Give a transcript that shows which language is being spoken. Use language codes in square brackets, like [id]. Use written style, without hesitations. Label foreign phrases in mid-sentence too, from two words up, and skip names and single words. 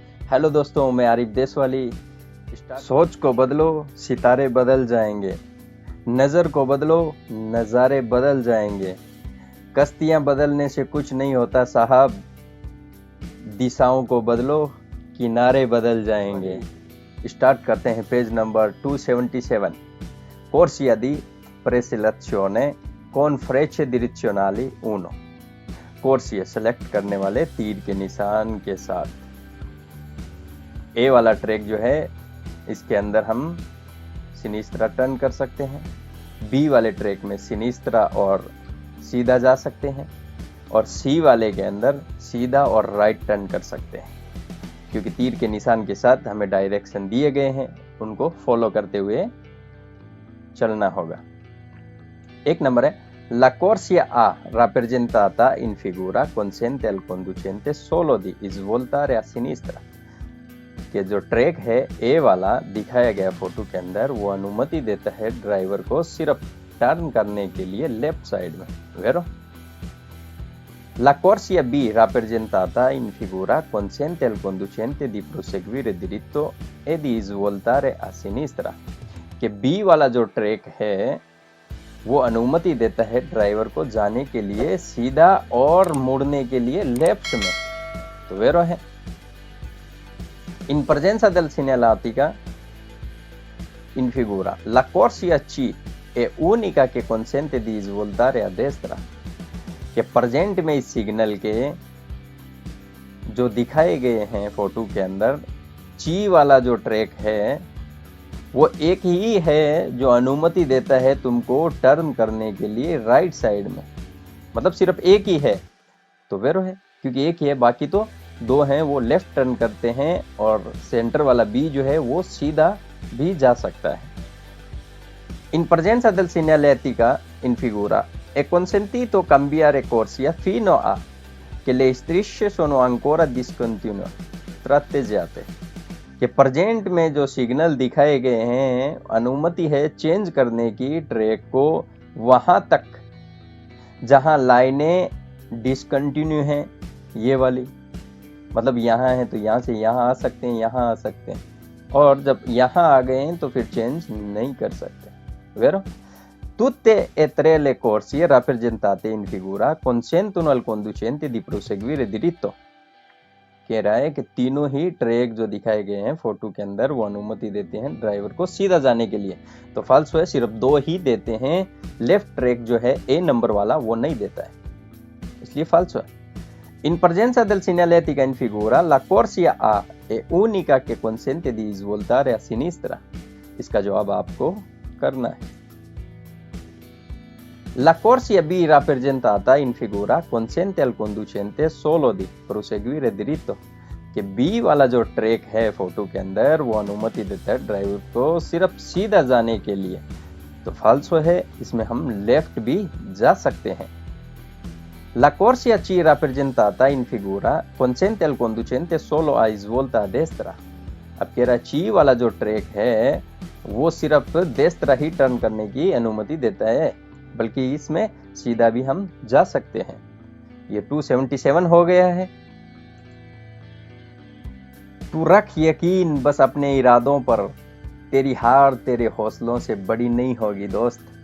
[hi] हेलो दोस्तों, मैं आरिफ देशवाली। सोच को बदलो, सितारे बदल जाएंगे। नज़र को बदलो, नज़ारे बदल जाएंगे। कश्तियां बदलने से कुछ नहीं होता साहब, दिशाओं को बदलो, किनारे बदल जाएंगे। स्टार्ट करते हैं [en] page number [hi] 277। [it] Corsia di preselezione con frecce direzionali 1। [hi] कोर्सिया सेलेक्ट करने वाले तीर के निशान के साथ। ए वाला ट्रैक जो है इसके अंदर हम सिनिस्त्रा टर्न कर सकते हैं। बी वाले ट्रैक में सिनिस्त्रा और सीधा जा सकते हैं, और सी वाले के अंदर सीधा और [en] right turn [hi] कर सकते हैं, क्योंकि तीर के निशान के साथ हमें डायरेक्शन दिए गए हैं, उनको फॉलो करते हुए चलना होगा। एक नंबर है [it] La corsia A rappresentata in figura consente al conducente solo di svoltare a sinistra। [hi] कि जो ट्रैक है ए वाला दिखाया गया फोटो के अंदर, वो अनुमति देता है ड्राइवर को सिर्फ टर्न करने के लिए [en] left side [hi] में। [it] वेरो La corsia B rappresentata in figura consente al conducente di proseguire diritto e di svoltare a sinistra। [hi] कि बी वाला जो ट्रैक है वो अनुमति देता है ड्राइवर को जाने के लिए सीधा और मुड़ने के लिए लेफ्ट में। तो वेरो है [it] In presenza del segnaletica in figura, la corsia C è unica che consente di svoltare a destra। [hi] कि प्रेजेंट में इस सिग्नल के जो दिखाए गए हैं फोटो के अंदर, ची वाला जो ट्रैक है वो एक ही है जो अनुमति देता है तुमको टर्न करने के लिए [en] right side [hi] में। मतलब सिर्फ एक ही है, तो वेरो है, क्योंकि एक ही है, बाकी तो दो हैं वो [en] left turn [hi] करते हैं, और सेंटर वाला बी जो है वो सीधा भी जा सकता है। [it] In presenza del segnaletica in figura è consentito cambiare corsia fino a che le strisce sono ancora discontinue tratteggiate। [hi] कि प्रेजेंट में जो सिग्नल दिखाए गए हैं अनुमति है चेंज करने की ट्रैक को वहां तक जहां [en] lines discontinue [hi] हैं, ये वाली, मतलब यहाँ है तो यहाँ से यहाँ आ सकते हैं, यहाँ आ सकते हैं, और जब यहाँ आ गए हैं तो फिर चेंज नहीं कर सकते। [it] वेरो Tutte e tre le corsie rappresentate in figura consentono al conducente di proseguire diritto। [hi] कह रहा है कि तीनों ही ट्रैक जो दिखाए गए हैं फोटो के अंदर वो अनुमति देते हैं ड्राइवर को सीधा जाने के लिए। तो फाल्सो है, सिर्फ दो ही देते हैं। [en] left track [hi] जो है ए नंबर वाला वो नहीं देता है, इसलिए फाल्सो है। [it] In presenza del segnaletica in figura, la corsia A è unica che consente di svoltare a sinistra। [hi] इसका जवाब आपको करना है। [it] La corsia B rappresentata in figura consente al conducente solo di proseguire diritto। [hi] कि बी वाला जो ट्रैक है फोटो के अंदर वो अनुमति देता है ड्राइवर को सिर्फ सीधा जाने के लिए। तो फाल्सो है, इसमें हम लेफ्ट भी जा सकते हैं। [it] La corsia C rappresentata in figura consente al conducente solo a svolta a destra। [hi] अब कह रहा है ची वाला जो ट्रैक है वो सिर्फ देस्त्रा ही टर्न करने की अनुमति देता है, बल्कि इसमें सीधा भी हम जा सकते हैं। ये 277 हो गया है। तू रख यकीन बस अपने इरादों पर, तेरी हार तेरे हौसलों से बड़ी नहीं होगी दोस्त।